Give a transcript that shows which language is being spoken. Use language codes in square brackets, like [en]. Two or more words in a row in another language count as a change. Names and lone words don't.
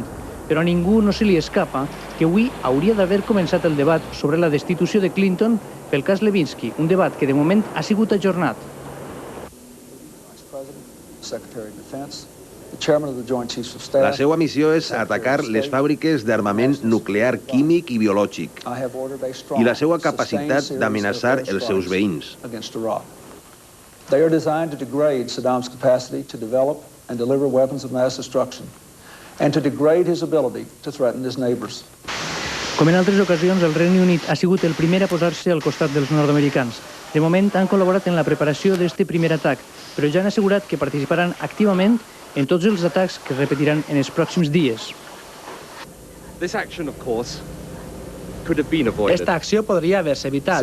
[ca] Però a ningú no se li escapa que avui hauria d'haver començat el debat sobre la destitució de Clinton pel cas Lewinsky, un debat que de moment ha sigut ajornat. La seva missió és atacar les fàbriques d'armament nuclear, químic i biològic i la seva capacitat d'amenaçar els seus veïns. [en] They are designed to degrade Saddam's capacity to develop and deliver weapons of mass destruction and to degrade his ability to threaten his neighbors. [ca] Com en altres ocasions, el Regne Unit ha sigut el primer a posar-se al costat dels nord-americans. De moment han col·laborat en la preparació d'aquest primer atac, però ja han assegurat que participaran activament en tots els atacs que es repetiran en els pròxims dies. Esta acció podria haver-se evitat.